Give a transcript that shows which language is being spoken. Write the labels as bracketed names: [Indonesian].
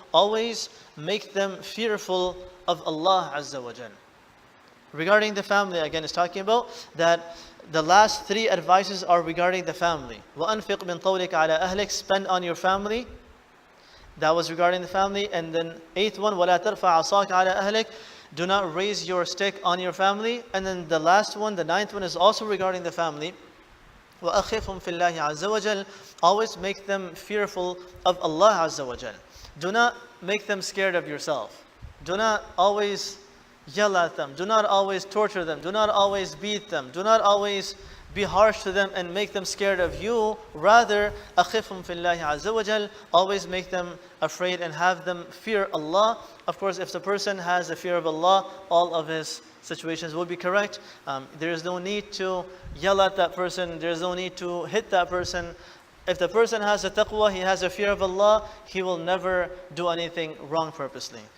[English] Always make them fearful of Allah Azza wa Jal. Regarding the family, again, is talking about that the last 3 advices are regarding the family. [Arabic] وَأَنْفِقْ مِنْ طَوْلِكَ عَلَى أَهْلِكَ. [English] Spend on your family. That was regarding the family. And then 8th one, [Arabic] وَلَا تَرْفَعْ عَصَاكَ عَلَى أَهْلِكَ. [English] Do not raise your stick on your family. And then the last one, the 9th one, is also regarding the family. [Arabic] وَأَخِفْهُمْ فِي اللَّهِ عَزَّ وَجَلَّ. [English] Always make them fearful of Allah Azza wa Jal. Do not make them scared of yourself. Do not always yell at them. Do not always torture them. Do not always beat them. Do not always be harsh to them and make them scared of you. Rather, [Arabic] أَخِفْهُمْ فِي اللَّهِ عَزَّ وَجَلَّ. [English] Always make them afraid and have them fear Allah. Of course, if the person has the fear of Allah, all of his situations will be correct. There is no need to yell at that person. There is no need to hit that person. If the person has a taqwa, he has a fear of Allah, he will never do anything wrong purposely.